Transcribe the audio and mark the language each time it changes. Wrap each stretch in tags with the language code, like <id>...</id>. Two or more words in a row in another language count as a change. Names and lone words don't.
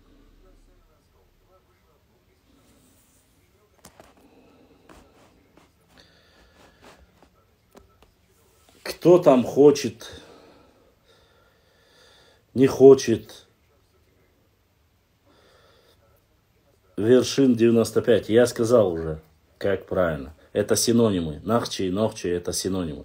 <ru>Кто там хочет, не хочет. Вершин 95. Я сказал уже, как правильно. Это синонимы. Нахчи и Нохчи это синонимы.</ru>